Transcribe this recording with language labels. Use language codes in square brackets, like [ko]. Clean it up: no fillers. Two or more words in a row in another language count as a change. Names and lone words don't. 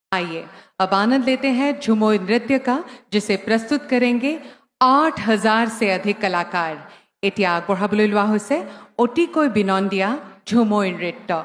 [hi] आइए अब आनंद लेते हैं झुमोय नृत्य का, जिसे प्रस्तुत करेंगे 8,000 से अधिक कलाकार। [as] এতিয়া আগবঢ়াবলৈ লোৱা হৈছে অতিকৈ বিনন্দীয়া ঝুমুৰ নৃত্য।